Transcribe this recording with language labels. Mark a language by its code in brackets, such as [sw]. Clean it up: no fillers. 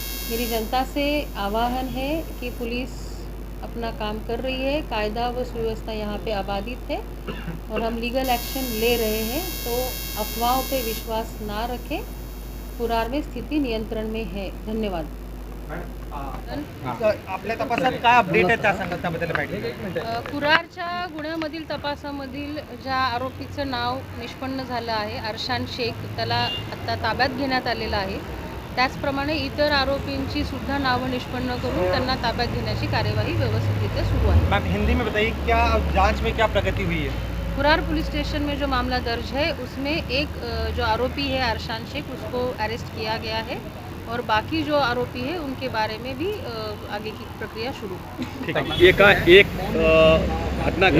[hi] मेरी जनता से आह्वान है कि पुलिस अपना काम कर रही है, कायदा व सुव्यवस्था यहाँ पे अबाधित है और हम लीगल एक्शन ले रहे हैं, तो अफवाहों पे विश्वास ना रखें। कुरार में स्थिति नियंत्रण में है। धन्यवाद। [mr] आपल्या तपासात काय अपडेट आहे त्या सांगा, त्याबद्दल माहिती। कुरारच्या गुन्ह्यामधील तपासामधील ज्या आरोपीचं नाव निष्पन्न झालं आहे अरशान शेख, त्याला आत्ता ताब्यात घेण्यात आलेलं आहे। त्याचप्रमाणे इतर आरोपींची सुद्धा नावं निष्पन्न करून त्यांना ताब्यात घेण्याची कार्यवाही व्यवस्थितरित्या सुरू आहे। [hi] मैम हिंदी में बताइए, क्या जांच में क्या प्रगति हुई है? कुरार पुलिस स्टेशन में जो मामला दर्ज है उसमें एक जो आरोपी है अरशान शेख, उसको अरेस्ट किया गया है और बाकी जो आरोपी है उनके बारे में भी आगे की प्रक्रिया शुरू। ठीक है।